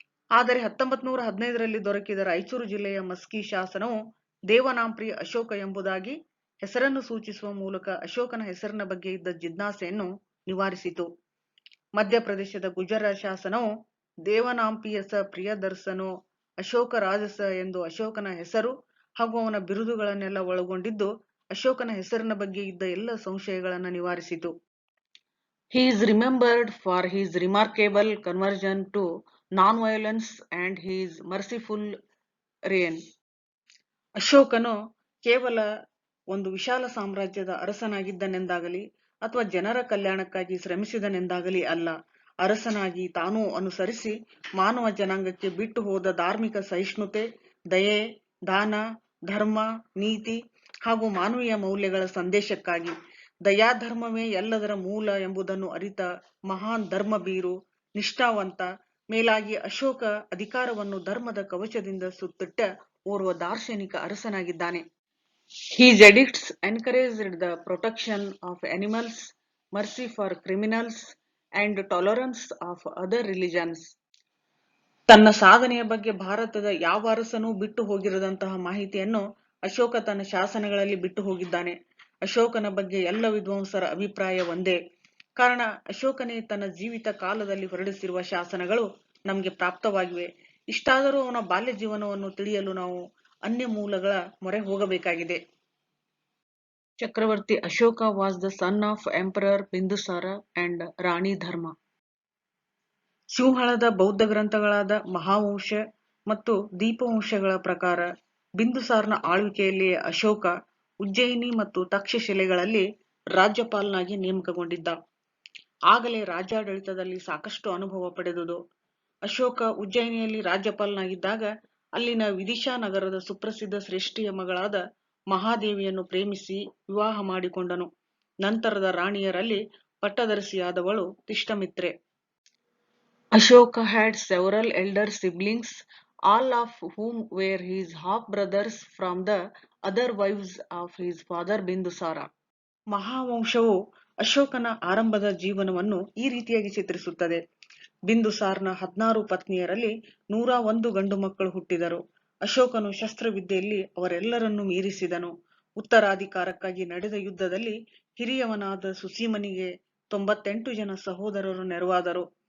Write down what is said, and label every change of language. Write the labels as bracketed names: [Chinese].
[Kannada] ಆದರೆ 1915ರಲ್ಲಿ ದೊರಕಿದ ರಾಯಚೂರು ಜಿಲ್ಲೆಯ ಮಸ್ಕಿ ಶಾಸನವು ದೇವನಾಂಪಿಯ ಅಶೋಕ ಎಂಬುದಾಗಿ ಹೆಸರನ್ನು ಸೂಚಿಸುವ ಮೂಲಕ ಅಶೋಕನ ಹೆಸರಿನ ಬಗ್ಗೆ ಇದ್ದ ಜಿಜ್ಞಾಸೆಯನ್ನು ನಿವಾರಿಸಿತು. ಮಧ್ಯಪ್ರದೇಶದ ಗುಜರ ಶಾಸನವು ದೇವನಾಂಪಿಯಸ ಪ್ರಿಯದರ್ಶನೋ ಅಶೋಕ ರಾಜಸ ಎಂದು ಅಶೋಕನ ಹೆಸರು ಹಾಗೂ ಅವನ ಬಿರುದುಗಳನ್ನೆಲ್ಲ ಒಳಗೊಂಡಿದ್ದು ಅಶೋಕನ ಹೆಸರಿನ ಬಗ್ಗೆ ಇದ್ದ ಎಲ್ಲ ಸಂಶಯಗಳನ್ನು ನಿವಾರಿಸಿತು. [English] He is remembered for his remarkable conversion to non-violence and his merciful reign. [Kannada] ಅಶೋಕನು ಕೇವಲ ಒಂದು ವಿಶಾಲ ಸಾಮ್ರಾಜ್ಯದ ಅರಸನಾಗಿದ್ದನೆಂದಾಗಲಿ ಅಥವಾ ಜನರ ಕಲ್ಯಾಣಕ್ಕಾಗಿ ಶ್ರಮಿಸಿದನೆಂದಾಗಲಿ ಅಲ್ಲ, ಅರಸನಾಗಿ ತಾನೂ ಅನುಸರಿಸಿ ಮಾನವ ಜನಾಂಗಕ್ಕೆ ಬಿಟ್ಟು ಹೋದ ಧಾರ್ಮಿಕ ಸಹಿಷ್ಣುತೆ, ದಯೆ, ದಾನ, ಧರ್ಮ, ನೀತಿ ಹಾಗೂ ಮಾನವೀಯ ಮೌಲ್ಯಗಳ ಸಂದೇಶಕ್ಕಾಗಿ. ದಯಾಧರ್ಮವೇ ಎಲ್ಲದರ ಮೂಲ ಎಂಬುದನ್ನು ಅರಿತ ಮಹಾನ್ ಧರ್ಮಭೀರು, ನಿಷ್ಠಾವಂತ, ಮೇಲಾಗಿ ಅಶೋಕ ಅಧಿಕಾರವನ್ನು ಧರ್ಮದ ಕವಚದಿಂದ ಸುತ್ತಿಟ್ಟ ಓರ್ವ ದಾರ್ಶನಿಕ ಅರಸನಾಗಿದ್ದಾನೆ. [English] His edicts encouraged the protection of animals, mercy for criminals, and tolerance of other religions. [Kannada] ತನ್ನ ಸಾಧನೆಯ ಬಗ್ಗೆ ಭಾರತದ ಯಾವ ಅರಸನೂ ಬಿಟ್ಟು ಹೋಗಿರದಂತಹ ಮಾಹಿತಿಯನ್ನು ಅಶೋಕ ತನ್ನ ಶಾಸನಗಳಲ್ಲಿ ಬಿಟ್ಟು ಹೋಗಿದ್ದಾನೆ. ಅಶೋಕನ ಬಗ್ಗೆ ಎಲ್ಲ ವಿದ್ವಾಂಸರ ಅಭಿಪ್ರಾಯ ಒಂದೇ. ಕಾರಣ, ಅಶೋಕನೇ ತನ್ನ ಜೀವಿತ ಕಾಲದಲ್ಲಿ ಹೊರಡಿಸಿರುವ ಶಾಸನಗಳು ನಮಗೆ ಪ್ರಾಪ್ತವಾಗಿವೆ. ಇಷ್ಟಾದರೂ ಅವನ ಬಾಲ್ಯ ಜೀವನವನ್ನು ತಿಳಿಯಲು ನಾವು ಅನ್ಯ ಮೂಲಗಳ ಮೊರೆ ಹೋಗಬೇಕಾಗಿದೆ. [English] ಚಕ್ರವರ್ತಿ Ashoka was the son of emperor Bindusara and Rani Dharma. [Kannada] ಸಿಂಹಳದ ಬೌದ್ಧ ಗ್ರಂಥಗಳಾದ ಮಹಾವಂಶ ಮತ್ತು ದೀಪವಂಶಗಳ ಪ್ರಕಾರ ಬಿಂದುಸಾರನ ಆಳ್ವಿಕೆಯಲ್ಲಿಯೇ ಅಶೋಕ ಉಜ್ಜಯಿನಿ ಮತ್ತು ತಕ್ಷಶಿಲೆಗಳಲ್ಲಿ ರಾಜ್ಯಪಾಲನಾಗಿ ನೇಮಕಗೊಂಡಿದ್ದ. ಆಗಲೇ ರಾಜ್ಯಾಡಳಿತದಲ್ಲಿ ಸಾಕಷ್ಟು ಅನುಭವ ಪಡೆದುದು. ಅಶೋಕ ಉಜ್ಜಯಿನಿಯಲ್ಲಿ ರಾಜ್ಯಪಾಲನಾಗಿದ್ದಾಗ ಅಲ್ಲಿನ ವಿದಿಶಾ ನಗರದ ಸುಪ್ರಸಿದ್ಧ ಶ್ರೇಷ್ಠಿಯ ಮಗಳಾದ ಮಹಾದೇವಿಯನ್ನು ಪ್ರೇಮಿಸಿ ವಿವಾಹ ಮಾಡಿಕೊಂಡನು. ನಂತರದ ರಾಣಿಯರಲ್ಲಿ ಪಟ್ಟದರಸಿಯಾದವಳು ತಿಷ್ಟಮಿತ್ರೆ. [English] Ashoka had several elder siblings, all of whom were his half-brothers from the other wives of his father Bindusara. [Kannada] ಮಹಾವಂಶವು ಅಶೋಕನ ಆರಂಭದ ಜೀವನವನ್ನು ಈ ರೀತಿಯಾಗಿ ಚಿತ್ರಿಸುತ್ತದೆ. ಬಿಂದುಸಾರನ 16 ಪತ್ನಿಯರಲ್ಲಿ 101 ಗಂಡು ಮಕ್ಕಳು ಹುಟ್ಟಿದರು. ಅಶೋಕನು ಶಸ್ತ್ರವಿದ್ಯೆಯಲ್ಲಿ ಅವರೆಲ್ಲರನ್ನೂ ಮೀರಿಸಿದನು. ಉತ್ತರಾಧಿಕಾರಕ್ಕಾಗಿ ನಡೆದ ಯುದ್ಧದಲ್ಲಿ ಹಿರಿಯವನಾದ ಸುಸೀಮನಿಗೆ 98 ಜನ ಸಹೋದರರು ನೆರವಾದರು.